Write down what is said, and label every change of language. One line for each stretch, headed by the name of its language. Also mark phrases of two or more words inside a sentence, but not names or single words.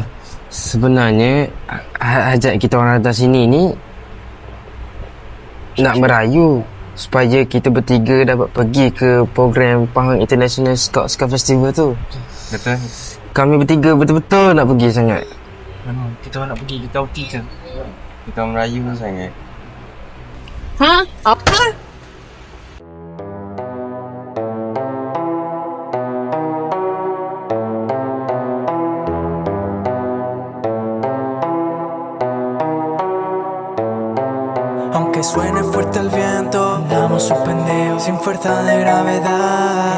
Malay: Sebenarnya, hajat kita orang atas sini ni nak merayu supaya kita bertiga dapat pergi ke program Pahang International Scout Festival tu. Betul. Kami bertiga betul-betul nak pergi sangat. Kita orang nak pergi, kita okey ke? Kita merayu sangat. Apa?
Spanish: Aunque suene fuerte el viento, andamos suspendidos, sin fuerza de gravedad.